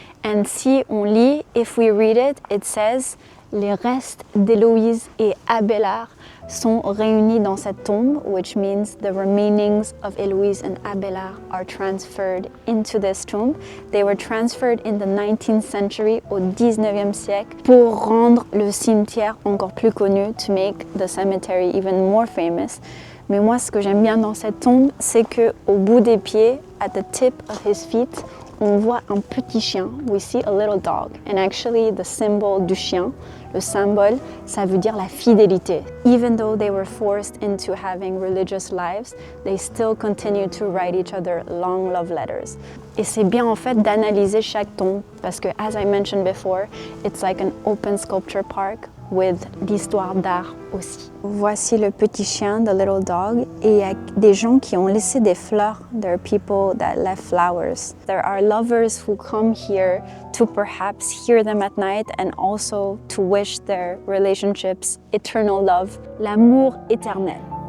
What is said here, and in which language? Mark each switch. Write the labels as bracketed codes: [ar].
[en] And [fr] si on lit, [en] if we read it, it says [fr] les restes d'Héloïse et Abelard sont réunis dans cette tombe, [en] which means the remainings of Héloïse and Abelard are transferred into this tomb. They were transferred in the 19th century, [fr] au 19e siècle, pour rendre le cimetière encore plus connu, [en] to make the cemetery even more famous. [fr] Mais moi, ce que j'aime bien dans cette tombe, c'est que au bout des pieds, [en] at the tip of his feet, [fr] on voit un petit chien. [en] We see a little dog. And actually, the symbol [fr] du chien, le symbole, ça veut dire la fidélité. [en] Even though they were forced into having religious lives, they still continue to write each other long love letters. [fr] Et c'est bien en fait d'analyser chaque tombe parce que, [en] as I mentioned before, it's like an open sculpture park with [fr] l'histoire d'art aussi. Voici le petit chien, [en] the little dog, [fr] et il y a des gens qui ont laissé des fleurs. [en] There are people that left flowers. There are lovers who come here to perhaps hear them at night and also to wish their relationships eternal love, [fr] l'amour éternel.